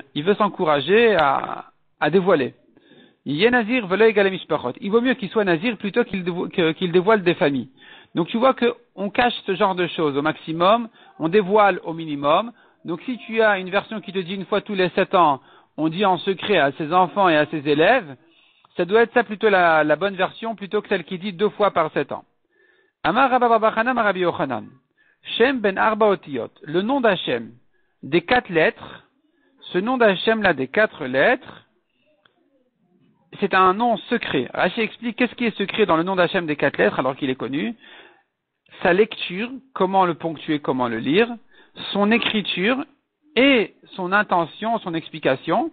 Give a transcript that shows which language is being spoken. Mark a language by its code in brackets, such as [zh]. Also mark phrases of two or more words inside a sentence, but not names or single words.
[fr] Il veut s'encourager à dévoiler. Il vaut mieux qu'il soit nazir plutôt qu'il dévoile des familles. Donc tu vois qu'on cache ce genre de choses au maximum, on dévoile au minimum. Donc si tu as une version qui te dit une fois tous les 7 ans, on dit en secret à ses enfants et à ses élèves, ça doit être ça plutôt la bonne version plutôt que celle qui dit 2 fois par 7 ans. Amar Rabba Bar Bar Chana Rabbi Yochanan. [he] שם בן ארבע אותיות, [fr] le nom d'Hachem des 4 lettres, ce nom d'Hachem là des 4 lettres, c'est un nom secret. Rashi explique qu'est-ce qui est secret dans le nom d'Hachem des 4 lettres alors qu'il est connu. Sa lecture, comment le ponctuer, comment le lire, son écriture et son intention, son explication.